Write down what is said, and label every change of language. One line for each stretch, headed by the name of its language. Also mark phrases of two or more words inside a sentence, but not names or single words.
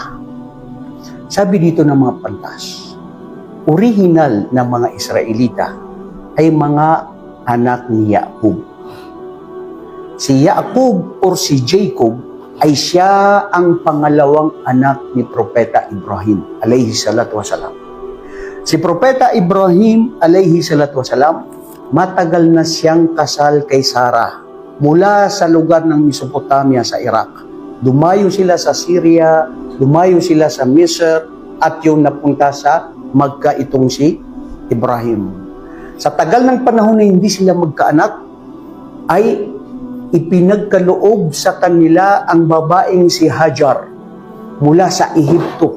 Filipino: Sabi dito ng mga pantas, original na mga Israelita ay mga anak ni Yaakub. Si Yaakub or si Jacob ay siya ang pangalawang anak ni Propeta Ibrahim
Arabic: عليه الصلاة والسلام.
Filipino: Si Propeta Ibrahim
Arabic: عليه الصلاة والسلام,
Filipino: matagal na siyang kasal kay Sarah mula sa lugar ng Mesopotamia sa Iraq. Dumayo sila sa Syria, dumayo sila sa Misr, at yung napunta sa Magka itong si Ibrahim. Sa tagal ng panahon na hindi sila magkaanak, ay ipinagkaloob sa kanila ang babaeng si Hajar mula sa Ehipto.